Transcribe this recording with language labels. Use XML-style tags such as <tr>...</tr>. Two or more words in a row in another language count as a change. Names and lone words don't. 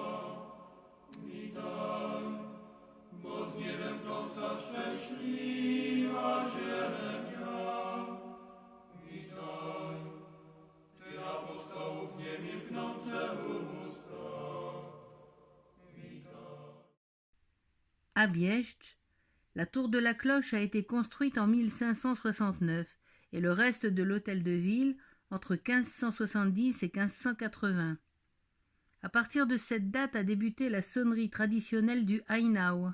<pl>Witaj, bo z niebem pląsa szczęśliwa ziemia. Witaj, Ty apostołów niemilknące usta. Witaj.</pl> <fr>À Bieszcz, la tour de la cloche a été construite en 1569 et le reste de l'hôtel de ville entre 1570 et 1580. À partir de cette date a débuté la sonnerie traditionnelle du Hainau.</fr>